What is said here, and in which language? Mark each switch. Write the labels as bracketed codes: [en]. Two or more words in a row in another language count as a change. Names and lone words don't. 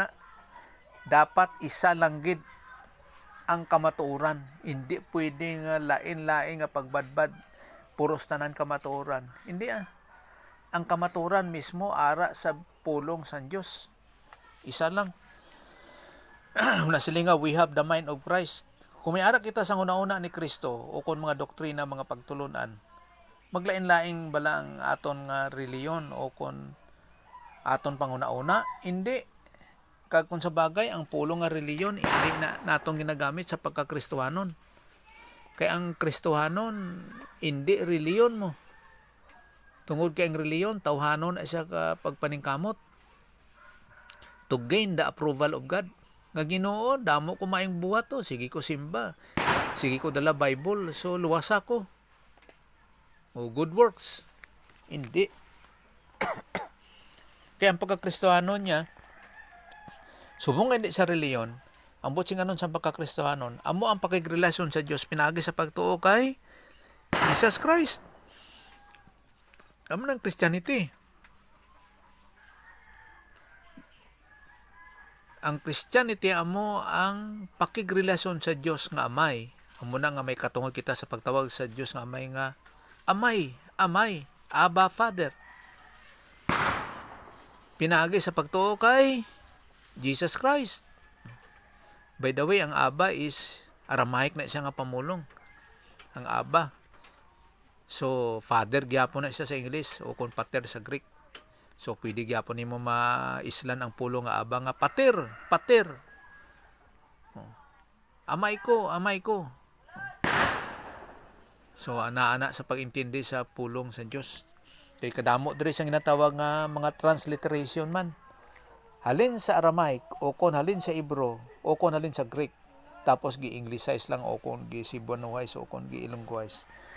[hil] Dapat isa lang gid ang kamatuoran. Hindi pwede nga lain-lain nga pagbadbad puros tanan kamatuoran. Hindi Ang kamatuoran mismo ara sa pulong sa Dios. Isa lang. Una sila nga, [en] we have the mind of Christ. [hil] Kung may ara kita sa una-una ni Kristo o kung mga doktrina, mga pagtulunan, maglain-laing bala ang aton nga reliyon o kung aton panguna-una, hindi. Kag kung sa bagay, ang pulong nga reliyon, hindi na natong ginagamit sa pagkakristohanon. Kaya ang kristohanon, hindi reliyon mo. Tungod kay ang reliyon, tawhanon na siya ka pagpaningkamot. [en] To gain the approval of God. [hil] Nga Ginoo, damo ko maing buhat to. Sige ko simba. Sige ko dala Bible. So, luwas ako. [en] O good works. [hil] Hindi. Kaya ang pagkakristohanon niya, subong hindi sa reliyon, ang butsing anon sa pagkakristohanon, amo ang pakigrelasyon sa Dios pinagi sa pagtuo kay Jesus Christ. Amo ng Christianity. Ang Christianity amo ang pakigrelasyon sa Dios nga Amay. Amo na nga may katungod kita sa pagtawag sa Dios nga Amay nga Amay, [en] Abba Father. [hil] Pinagi sa pagtuo kay Jesus Christ. [en] By the way, [hil] ang Abba [en] is Aramaic [hil] na siya nga pamulong. Ang Abba. [ceb] So, father gyapon na siya sa English o kung pater sa Greek. So, pwede gyapon nimo maislan ang pulong nga Abba nga pater. [hil] Amay ko. [ceb] So, ana-ana sa pag-intindi sa pulong sa Dios. [hil] Kay kadamo diri siyang ginatawag nga mga transliteration man. Halin sa Aramaic o kon halin sa Hebrew o kon halin sa Greek, tapos gi-Englishise lang o kung gi-Cebuano-wise o kung gi-Ilonggo-wise.